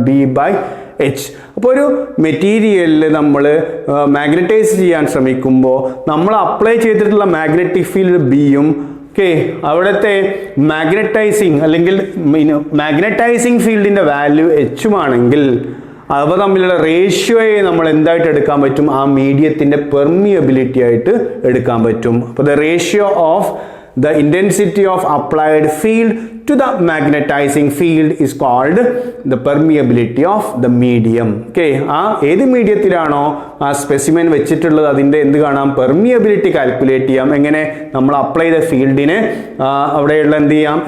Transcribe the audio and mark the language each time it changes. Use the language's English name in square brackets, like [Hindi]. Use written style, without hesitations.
[Malayalam] B/H. അപ്പോൾ ഒരു മെറ്റീരിയലിൽ നമ്മൾ മാഗ്നറ്റൈസ് ചെയ്യാൻ ശ്രമിക്കുമ്പോൾ നമ്മൾ അപ്ലൈ ചെയ്തിട്ടുള്ള മാഗ്നറ്റിക് ഫീൽഡ് ബിയും അവിടുത്തെ മാഗ്നറ്റൈസിങ് അല്ലെങ്കിൽ മാഗ്നറ്റൈസിങ് ഫീൽഡിന്റെ വാല്യൂ എച്ചുമാണെങ്കിൽ അവ തമ്മിലുള്ള റേഷ്യോയെ നമ്മൾ എന്തായിട്ട് എടുക്കാൻ പറ്റും? ആ മീഡിയത്തിന്റെ പെർമിയബിലിറ്റി ആയിട്ട് എടുക്കാൻ പറ്റും. [English] അപ്പോൾ the ratio of the intensity of applied field to the magnetizing field is called the permeability of the medium. [Malayalam] Okay, ആ ഏത് മീഡിയത്തിലാണോ ആ സ്പെസിമെൻ വെച്ചിട്ടുള്ളത് അതിന്റെ എന്ത് കാണാം? പെർമിയബിലിറ്റി കാൽക്കുലേറ്റ് ചെയ്യാം. എങ്ങനെ? നമ്മൾ അപ്ലൈ ചെയ്ത ഫീൽഡിനെ അവിടെയുള്ള എന്ത് ചെയ്യാം?